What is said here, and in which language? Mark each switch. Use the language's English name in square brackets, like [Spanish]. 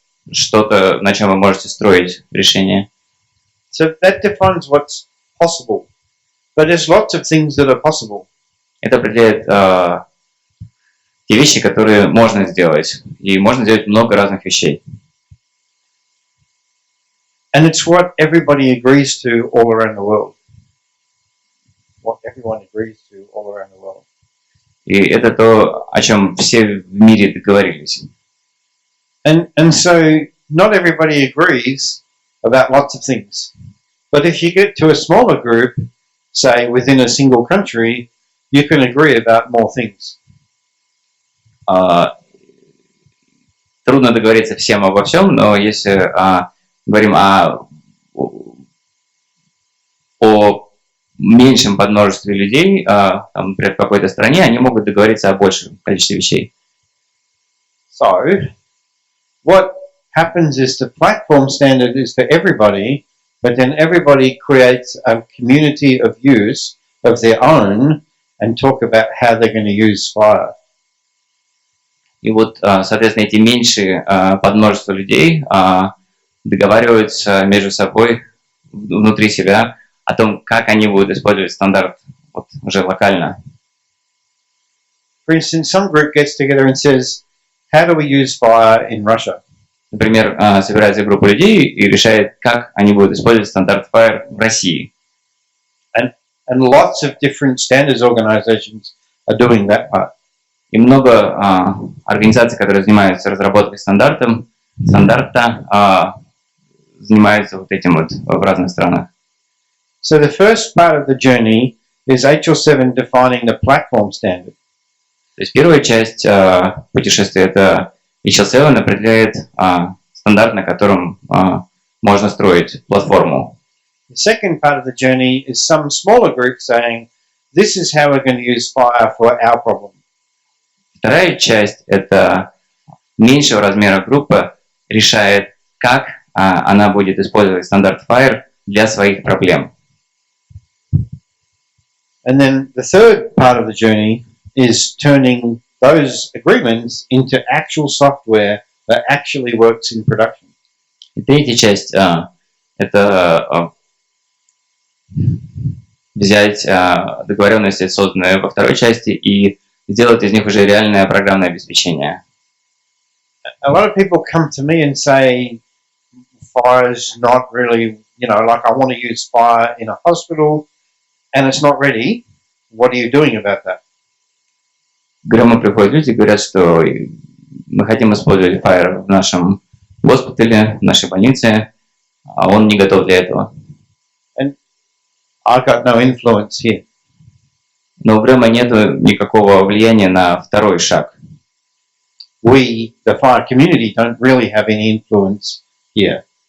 [Russian] Что-то, на чем вы можете строить решение. [English] So that defines what's possible. But there's lots of things that are possible. [Russian] Это определяет те вещи, которые можно сделать. И можно сделать много разных вещей. [English] And it's what everybody agrees to all around the world. What everyone agrees to all around the world. [Russian] И это то, о чем все в мире договорились. [English] And so not everybody agrees about lots of things. But if you get to a smaller group, say within a single country, you can agree about more things. [Russian] Трудно договориться всем обо всем, но если говорим о меньшем подмножестве людей, там, например, в какой-то стране, они могут договориться о большем количестве вещей. [English] So, what happens is the platform standard is for everybody, but then everybody creates a community of use of their own and talk about how they're going to use FHIR. [Russian] И вот, соответственно, эти меньшие подмножества людей договариваются между собой внутри себя о том, как они будут использовать стандарт вот, уже локально. [English] For instance, some group gets together and says, how do we use FHIR in Russia? [Russian] Например, собирается группа людей и решает, как они будут использовать стандарт FHIR в России. [English] And lots of different standards organizations are doing that part. [Russian] И много организаций, которые занимаются разработкой стандарта, занимаются вот этим вот в разных странах. [English] So the first part of the journey is HL7 defining the platform standard. [Russian] То есть первая часть путешествия — это HL7 определяет стандарт, на котором можно строить платформу. [English] The second part of the journey is some smaller group saying, this is how we're going to use FHIR for our problem. [Russian] Вторая часть — это меньшего размера группа решает, как она будет использовать стандарт FHIR для своих проблем. [English] And then the third part of the journey is turning those agreements into actual software that actually works in production. [Russian] И третья часть это взять договоренности, созданные во второй части, и сделать из них уже реальное программное обеспечение. [English] A lot of people come to me and say, FHIR's not really, like I want to use FHIR in a hospital and it's not ready. What are you doing about that? [Russian] К Грэму приходят люди и говорят, что мы хотим использовать FHIR в нашем госпитале, в нашей больнице, а он не готов для этого. [English] And I've got no influence here. [Russian] Но у Грэма нет никакого влияния на второй шаг. [English] We, the FHIR community, don't really have any influence here.